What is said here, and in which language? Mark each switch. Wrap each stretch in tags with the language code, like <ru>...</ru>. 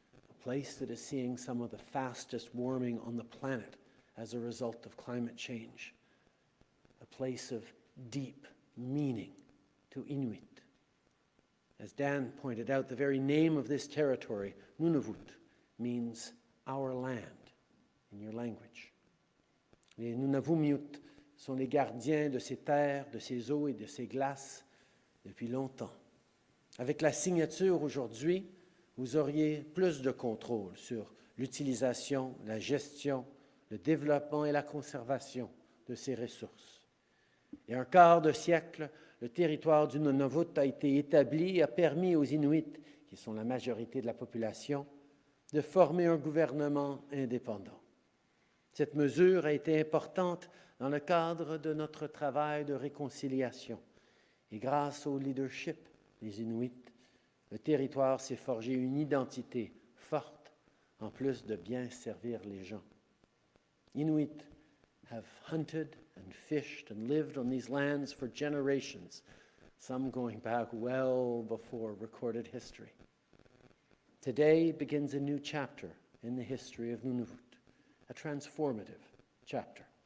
<en>A place that is seeing some of the fastest warming on the planet as a result of climate change. A place of deep meaning to Inuit. As Dan pointed out, the very name of this territory, Nunavut, means our land in your language.</en> <fr>Les Nunavummiut sont les gardiens de ces terres, de ces eaux et de ces glaces depuis longtemps. Avec la signature aujourd'hui, vous auriez plus de contrôle sur l'utilisation, la gestion, le développement et la conservation de ces ressources. Et un quart de siècle, le territoire du Nunavut a été établi et a permis aux Inuits, qui sont la majorité de la population, de former un gouvernement indépendant. Cette mesure a été importante dans le cadre de notre travail de réconciliation. Et grâce au leadership des Inuits, le territoire s'est forgé une identité forte, en plus de bien servir les gens.</fr> <en>Inuit have hunted and and fished and lived on these lands for generations, some going back well before recorded history. Today begins a new chapter in the history of Nunavut, a transformative chapter.</en>